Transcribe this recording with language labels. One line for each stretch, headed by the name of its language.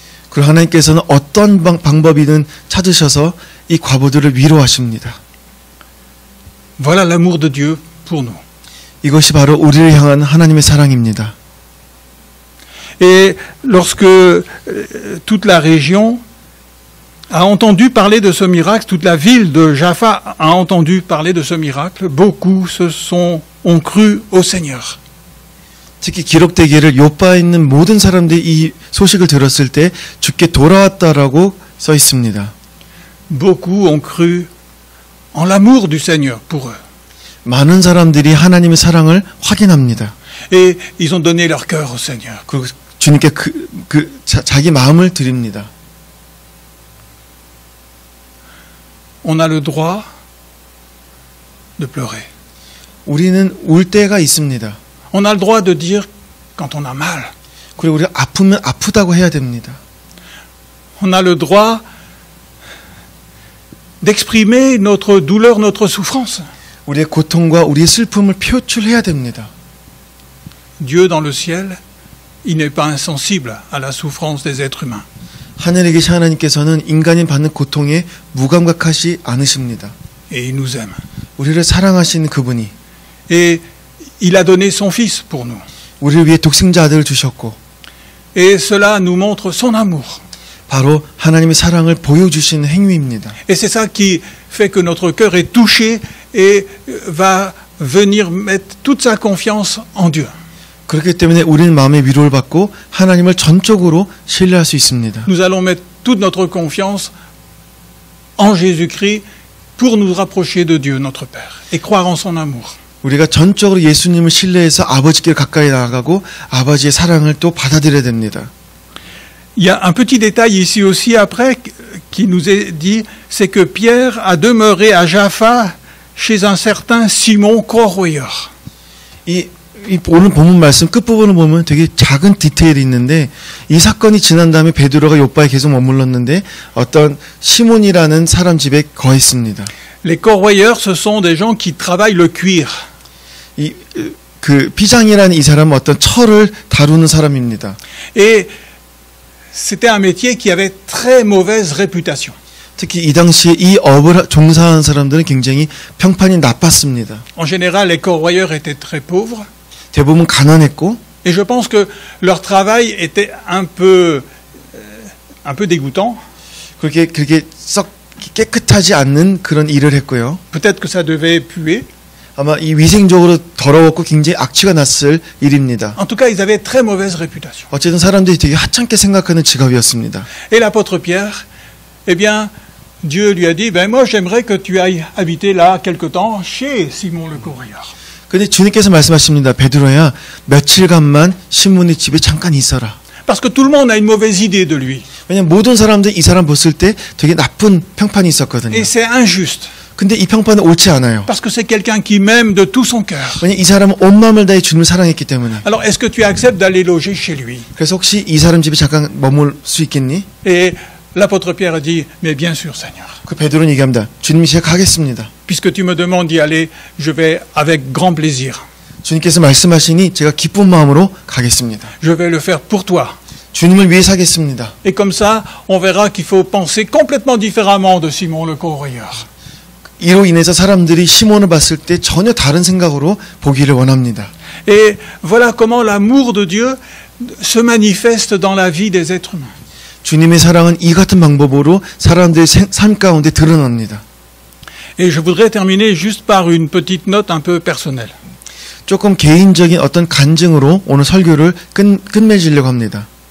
Korean: 그리고 하나님께서는 어떤 방법이든 찾으셔서 이 과부들을 위로하십니다.
French: Voilà l'amour de Dieu pour nous.
Korean: 이것이 바로 우리를 향한 하나님의 사랑입니다.
French: Et lorsque toute la région a entendu parler de ce miracle, toute la ville de Jaffa a entendu parler de ce miracle, beaucoup ont cru au Seigneur.
Korean: 특히 기록되기를 요바에 있는 모든 사람들이 이 소식을 들었을 때 주께 돌아왔다라고 써 있습니다.
French: Beaucoup ont cru en l'amour du Seigneur pour eux.
Korean: 많은 사람들이 하나님의 사랑을 확인합니다.
French: Et ils ont donné leur cœur au Seigneur.
Korean: 그리고 주님께 자기 마음을 드립니다.
French: On a le droit de pleurer.
Korean: 우리는 울 때가 있습니다.
French: On a le droit de dire quand on a mal.
Korean: 그리고 우리가 아프면 아프다고 해야 됩니다.
French: On a le droit d'exprimer notre douleur, notre souffrance.
Korean: 우리의 고통과 우리의 슬픔을 표출해야 됩니다.
French: Dieu dans le ciel, il n'est pas insensible à la souffrance des êtres humains.
Korean: 하늘에 계신 하나님께서는 인간이 받는 고통에 무감각하지 않으십니다.
French: Et il nous aime.
Korean: 우리를 사랑하시는 그분이
French: Et il a donné son Fils pour nous.
Korean: 우리를 위해 독생자 아들을 주셨고
French: Et cela nous montre son amour.
Korean: 바로 하나님의 사랑을 보여주시는 행위입니다.
French: Et c'est ça qui fait que notre cœur est touché et va venir mettre toute sa confiance en Dieu.
Korean: 그렇기 때문에 우리는 마음의 위로를 받고 하나님을 전적으로 신뢰할 수 있습니다.
French: Nous allons mettre toute notre confiance en Jésus-Christ pour nous rapprocher de Dieu, notre Père, et croire en son amour.
Korean: 우리가 전적으로 예수님을 신뢰해서 아버지께 가까이 나아가고 아버지의 사랑을 또 받아들여야 됩니다.
French: Il y a un petit détail ici aussi après qui nous est dit, c'est que Pierre a demeuré à Jaffa chez un certain Simon Corroyeur.
Korean: 이 오늘 본문 말씀 끝부분을 보면 되게 작은 디테일이 있는데 이 사건이 지난 다음에 베드로가 요빠에 계속 머물렀는데 어떤 시몬이라는 사람 집에 거했습니다.
French: Les Corroyeurs, ce sont des gens qui travaillent le cuir.
Korean: 그 피장이라는 이 사람은 어떤 철을 다루는 사람입니다.
French: Et c'était un métier qui avait très mauvaise réputation.
Korean: 특히 이 당시에 이 업을 종사하는 사람들은 굉장히 평판이 나빴습니다.
French: En général, les Corroyeurs étaient très pauvres.
Korean: 대부분 가난했고
French: Et je pense que leur travail était un peu dégoûtant.
Korean: 그렇게 썩 깨끗하지 않는 그런 일을 했고요.
French: Peut-être que ça devait puer.
Korean: 아마 이 위생적으로 더러웠고 굉장히 악취가 났을 일입니다.
French: En tout cas, ils avaient très mauvaise réputation.
Korean: 어쨌든 사람들이 되게 하찮게 생각하는 직업이었습니다.
French: Et l'apôtre Pierre, eh bien, Dieu lui a dit, ben moi j'aimerais que tu ailles habiter là quelque temps chez Simon le Corroyeur.
Korean: 근데 주님께서 말씀하십니다. 베드로야, 며칠간만 시몬의 집에 잠깐 있어라.
French: Parce que tout le monde a une mauvaise idée de lui.
Korean: 왜냐면 모든 사람들이 이 사람 봤을 때 되게 나쁜 평판이 있었거든요.
French: Et c'est injuste.
Korean: 근데 이 평판은 옳지 않아요.
French: Parce que c'est quelqu'un qui m'aime de tout son cœur.
Korean: 왜냐면 이 사람은 온 마음을 다해 주님을 사랑했기 때문에.
French: Alors, est-ce que tu acceptes d'aller loger chez lui?
Korean: 그래서 혹시 이 사람 집에 잠깐 머물 수 있겠니?
French: Et l'apôtre Pierre a dit, mais bien sûr, Seigneur.
Korean: 그 베드로는 얘기합니다. 주님이 제가 가겠습니다.
French: Puisque tu me demandes d'y aller, je vais avec grand plaisir.
Korean: 주님께서 말씀하시니 제가 기쁜 마음으로 가겠습니다.
French: Je vais le faire pour toi.
Korean: 주님을 위해 사겠습니다.
French: Et comme ça, on verra qu'il faut penser complètement différemment de Simon le Corroyeur.
Korean: 이로 인해서 사람들이 시몬을 봤을 때 전혀 다른 생각으로 보기를 원합니다.
French: Et voilà comment l'amour de Dieu se manifeste dans la vie des êtres humains.
Korean: 주님의 사랑은 이 같은 방법으로 사람들의 삶 가운데 드러납니다.
French: Et je voudrais terminer juste par une petite note un peu personnelle.
Korean: 조금 개인적인 어떤 간증으로 오늘 설교를 끝맺으려고 합니다.